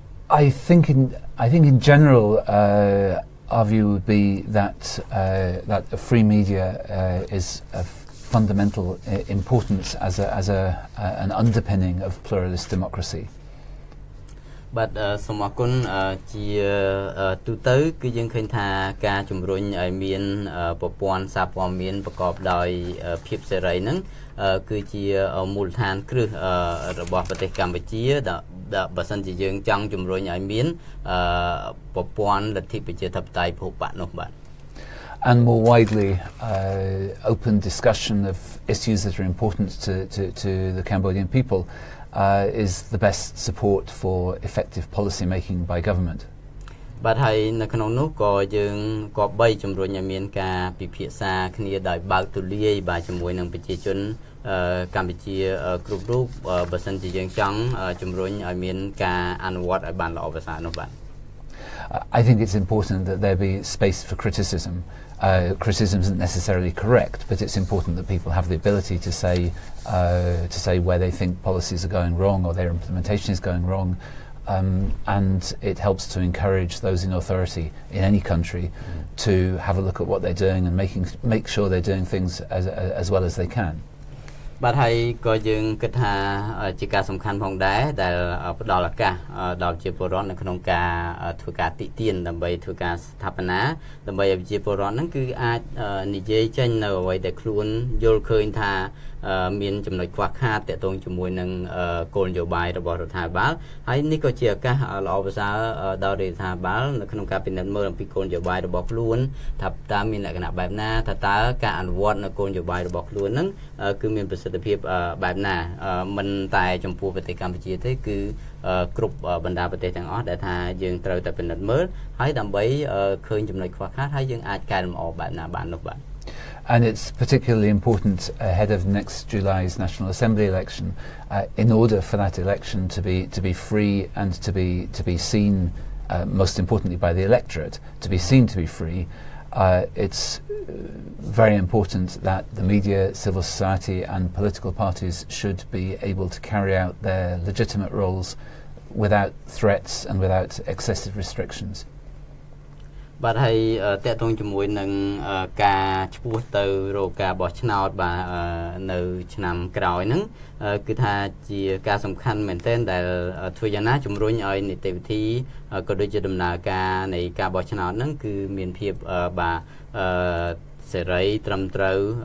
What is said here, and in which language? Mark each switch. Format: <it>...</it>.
<en>I think in general our view would be that a free media is of fundamental importance as an underpinning of pluralist democracy.</en> <km>បាទសូមអរគុណជាទូទៅគឺយើងឃើញថាការជំរុញឲ្យមានប្រព័ន្ធសារព័ត៌មានប្រកបដោយភាពសេរីហ្នឹងគឺជាមូលដ្ឋានគ្រឹះរបស់ប្រទេសកម្ពុជាដែលបើសិនជាយើងចង់ជំរុញឲ្យមានប្រព័ន្ធលទ្ធិប្រជាធិបតេយ្យពហុបកនោះបាទ</km> <en>And more widely, open discussion of issues that are important to the Cambodian people is the best support for effective policy making by government.</en> <km>បាទហើយនៅក្នុងនោះក៏យើងក៏បីជំរុញឲ្យមានការពិភាក្សាគ្នាដោយបើកទូលាយបាទជាមួយនឹងប្រជាជនកម្ពុជាគ្រប់រូបបើសិនជាយើងចង់ជំរុញឲ្យមានការអនុវត្តឲ្យបានល្អប្រសើរនោះបាទ</km> <en>I think it's important that there be space for criticism. Criticism isn't necessarily correct, but it's important that people have the ability to say where they think policies are going wrong or their implementation is going wrong, and it helps to encourage those in authority in any country to have a look at what they're doing and make sure they're doing things as well as they can.</en> <km>បាទហើយក៏យើងគិតថាជាការសំខាន់ផងដែរដែលផ្ដល់ឱកាសដល់ប្រជាពលរដ្ឋនៅក្នុងការធ្វើការតិទៀនដើម្បីធ្វើការស្ថាបនាដើម្បីឲ្យប្រជាពលរដ្ឋហ្នឹងគឺអាចនិយាយចេញនៅអ្វីដែលខ្លួនយល់ឃើញថា មានចំណុចខ្វះខាតទាក់ទងជាមួយនឹងគោលនយោបាយរបស់រដ្ឋាភិបាលហើយនេះក៏ជាឱកាសល្អប្រសើរដល់រដ្ឋាភិបាលនៅក្នុងការពិនិត្យមើលអំពីគោលនយោបាយរបស់ខ្លួនថាតើមានលក្ខណៈបែបណាថាតើការអនុវត្តនៅគោលនយោបាយរបស់ខ្លួនហ្នឹងគឺមានប្រសិទ្ធភាពបែបណាមិនតែចំពោះប្រទេសកម្ពុជាទេគឺគ្រប់បណ្ដាប្រទេសទាំងអស់ដែលថាយើងត្រូវតែពិនិត្យមើលហើយដើម្បីឃើញចំណុចខ្វះខាតហើយយើងអាចកែលម្អបែបណាបាននោះបាទ</km> <en>And it's particularly important ahead of next July's National Assembly election, in order for that election to be free and to be seen, most importantly by the electorate, to be seen to be free. It's very important that the media, civil society and political parties should be able to carry out their legitimate roles without threats and without excessive restrictions.</en> <km>បាទហើយតកតងជាមួយនឹងការឈ្មោះទៅរកការបោះឆ្នោតបាទនៅឆ្នាំក្រោយហ្នឹងគឺថាជាការសំខាន់មែនទែនដែលធ្វើយ៉ាងណាជំរុញឲ្យនីតិវិធីក៏ដូចជាដំណើរការនៃការបោះឆ្នោតហ្នឹងគឺមានភាពបាទសេរីត្រឹមត្រូវ</km>